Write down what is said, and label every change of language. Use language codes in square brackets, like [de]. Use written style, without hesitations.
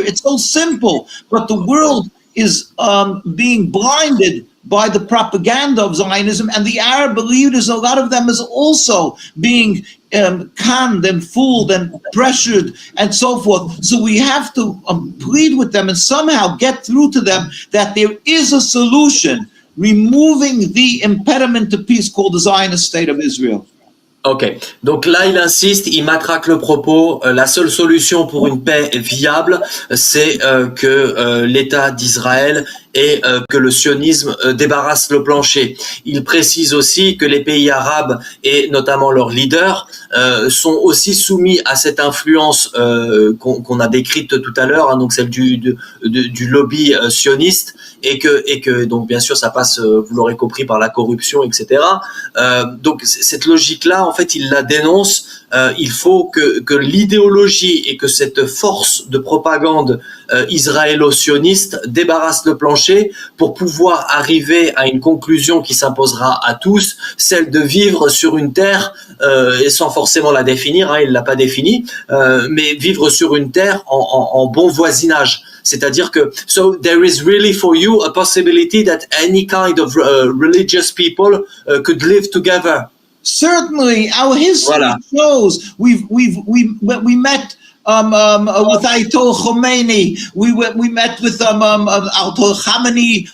[en] It's so simple, but the world is being blinded by the propaganda of Zionism, and the Arab leaders, a lot of them is also being conned and fooled and pressured and so forth. So we have to plead with them and somehow get through to them that there is a solution, removing the impediment to peace called the Zionist state of Israel. [fr] Ok, donc là il insiste, il matraque le propos. La seule solution pour une paix viable, c'est que l'État d'Israël et que le sionisme débarrasse le plancher. Il précise aussi que les pays arabes et notamment leurs leaders sont aussi soumis à cette influence qu'on a décrite tout à l'heure, hein, donc celle du lobby sioniste, et que donc bien sûr ça passe, vous l'aurez compris, par la corruption, etc. Donc cette logique-là, en fait, il la dénonce. Il faut que l'idéologie et que cette force de propagande israélo-sioniste débarrasse le plancher pour pouvoir arriver à une conclusion qui s'imposera à tous, celle de vivre sur une terre, et sans forcément la définir, hein, il l'a pas définie, mais vivre sur une terre en bon voisinage. C'est-à-dire que, [en] so there is really for you a possibility that any kind of religious people could live together. Certainly, our history [fr] Voilà. [en] shows we met with Ayatollah Khomeini. We met with Ayatollah Khamenei.